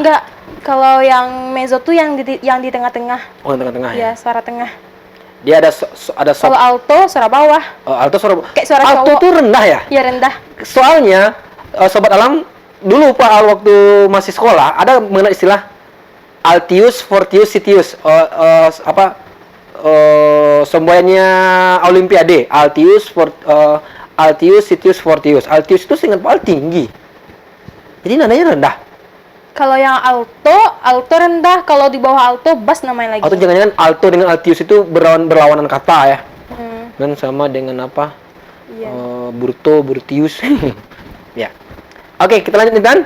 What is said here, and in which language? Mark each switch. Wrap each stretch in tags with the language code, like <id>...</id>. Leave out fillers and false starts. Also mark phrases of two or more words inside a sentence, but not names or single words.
<id>Enggak, kalau yang mezzo tuh yang di tengah-tengah. Oh, yang tengah-tengah ya. Ya, suara tengah. Dia ada ada Kalau alto suara bawah. alto suara. Kayak suara alto cowok. tuh rendah ya? Ya rendah. Soalnya sobat alam dulu Pak Al waktu masih sekolah ada mengenal istilah</id> <la>Altius, Fortius, Sitius.</la> <id>Semboyannya Olimpiade.</id> <la>Altius, Sitius, Fortius.</la> <id>Altius itu seingat Pak Al tinggi. Jadi nadanya rendah. Kalau yang alto rendah. Kalau di bawah alto, bass namanya lagi. Atau jangan-jangan alto dengan altius itu berlawanan kata ya? Hmm, Dan sama dengan apa? iya. Burto, burtius. Ya. Oke, kita lanjut Intan.</id>